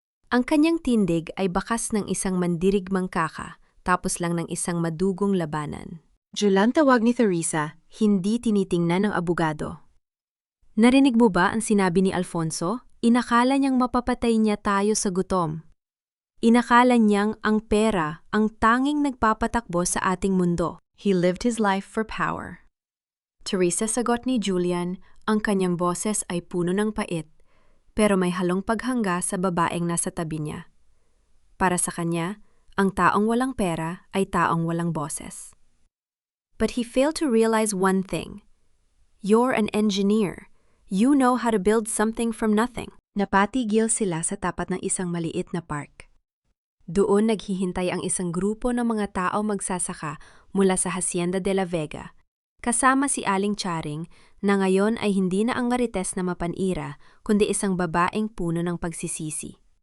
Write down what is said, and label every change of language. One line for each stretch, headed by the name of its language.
Filipino: Ang kanyang tindig ay bakas ng isang mandirigmang kaka, tapos lang ng isang madugong labanan. Julian, tawag ni Teresa, hindi tinitingnan ng abogado. Narinig mo ba ang sinabi ni Alfonso? Inakala niyang mapapatay niya tayo sa gutom. Inakala niyang ang pera ang tanging nagpapatakbo sa ating mundo.
English: He lived his life for power.
Filipino: Teresa, sagot ni Julian, ang kanyang boses ay puno ng pait, pero may halong paghangga sa babaeng nasa tabi niya. Para sa kanya, ang taong walang pera ay taong walang boses.
English: But he failed to realize one thing. You're an engineer. You know how to build something from nothing.
Filipino: Napatigil sila sa tapat ng isang maliit na park. Doon naghihintay ang isang grupo ng mga tao magsasaka mula sa Hacienda de la Vega, kasama si Aling Charing na ngayon ay hindi na ang marites na mapanira, kundi isang babaeng puno ng pagsisisi.